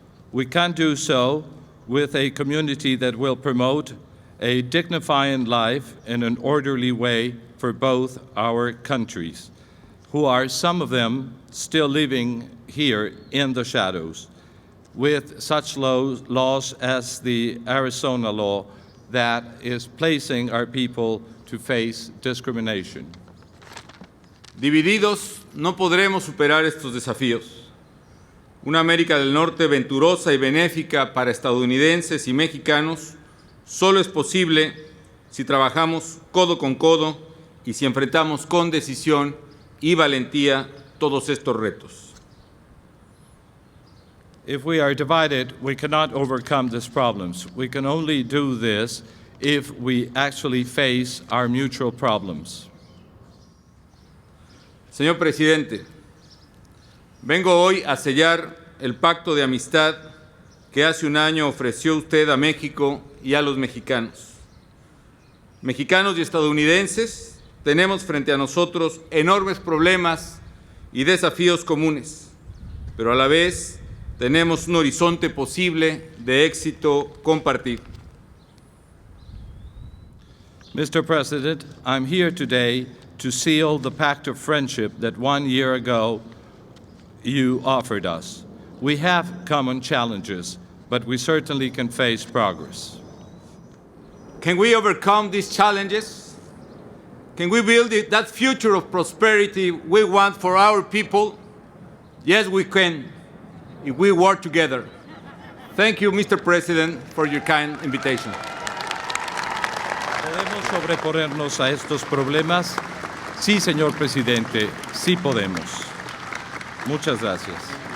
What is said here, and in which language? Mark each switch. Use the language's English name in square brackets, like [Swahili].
[English] We can do so with a community that will promote a dignified life in an orderly way for both our countries, who are, some of them, still living here in the shadows, with such laws as the Arizona law that is placing our people to face discrimination. [Spanish] Divididos no podremos superar estos desafíos. Una América del Norte venturosa y benéfica para estadounidenses y mexicanos solo es posible si trabajamos codo con codo y si enfrentamos con decisión y valentía todos estos retos. [English] If we are divided, we cannot overcome these problems. We can only do this if we actually face our mutual problems. [Spanish] Señor presidente, vengo hoy a sellar el pacto de amistad que hace un año ofreció usted a México y a los mexicanos. Mexicanos y estadounidenses, tenemos frente a nosotros enormes problemas y desafíos comunes, pero a la vez tenemos un horizonte posible de éxito compartido. [English] Mr. President, I'm here today to seal the pact of friendship that 1 year ago you offered us. We have common challenges, but we certainly can face progress. Can we overcome these challenges? Can we build that future of prosperity we want for our people? Yes, we can, if we work together. Thank you, Mr. President, for your kind invitation. [Spanish] ¿Podemos sobreponernos a estos problemas? Sí, señor presidente, sí podemos. Muchas gracias.